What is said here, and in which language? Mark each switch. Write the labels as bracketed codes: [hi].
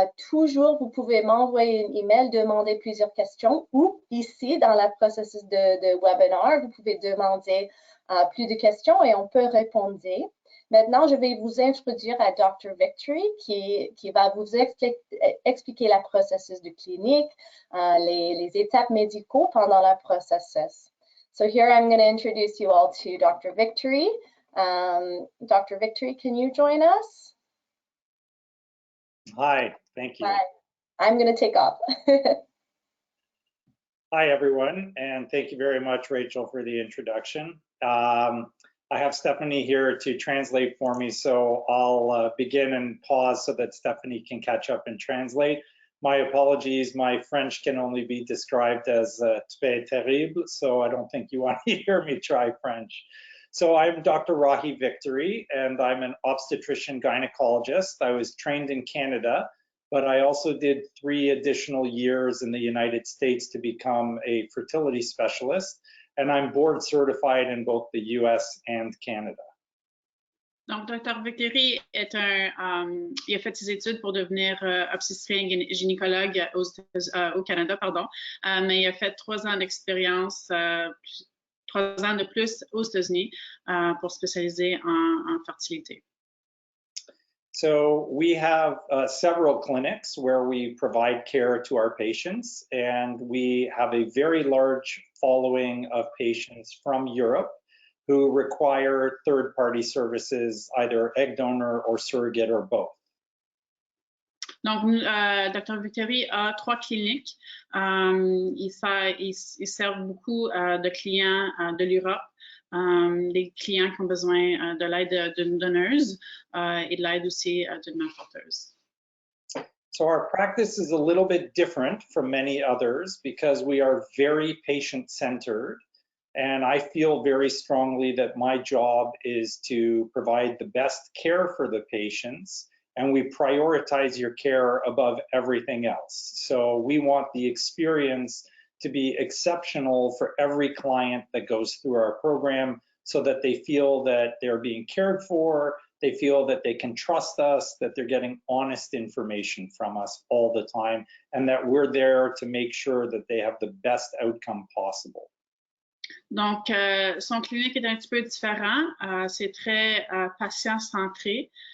[fr] Toujours, vous pouvez m'envoyer un email, demander plusieurs questions ou ici, dans le processus de webinaire, vous pouvez demander plus de questions et on peut répondre. Maintenant, je vais vous introduire à Dr. Victory qui va vous expliquer le processus de clinique, les étapes médicaux pendant le processus. [en] So here I'm going to introduce you all to Dr. Victory. Dr. Victory, can you join us? Hi, thank you. Hi. I'm going to take off. Hi, everyone, and thank you very much, Rachel, for the introduction. I have Stephanie here to translate for me, so I'll begin and pause so that Stephanie can catch up and translate. My apologies, my French can only be described as [fr] très terrible, [en] so I don't think you want to hear me try French. So I'm Dr. Rahi Victory, and I'm an obstetrician gynecologist. I was trained in Canada, but I also did 3 additional years in the United States to become a fertility specialist, and I'm board certified in both the US and Canada. [fr] Donc, Dr. Victory est il a fait ses études pour devenir obstétricien gynécologue au Canada, pardon, mais il a fait 3 ans d'expérience, 3 ans de plus aux États-Unis pour spécialiser en fertilité. [en] So we have several clinics where we provide care to our patients, and we have a very large following of patients from Europe who require third-party services, either egg donor or surrogate or both. [fr] Donc, Dr. Victory a 3 cliniques. Il sert beaucoup de clients de l'Europe, des clients qui ont besoin de l'aide d'une donneuse et de l'aide aussi d'une mère porteuse. [en] So our practice is a little bit different from many others because we are very patient-centered. And I feel very strongly that my job is to provide the best care for the patients, and we prioritize your care above everything else. So we want the experience to be exceptional for every client that goes through our program so that they feel that they're being cared for, they feel that they can trust us, that they're getting honest information from us all the time, and that we're there to make sure that they have the best outcome possible. [fr] Donc, son clinique est un petit peu différent. C'est très patient-centré.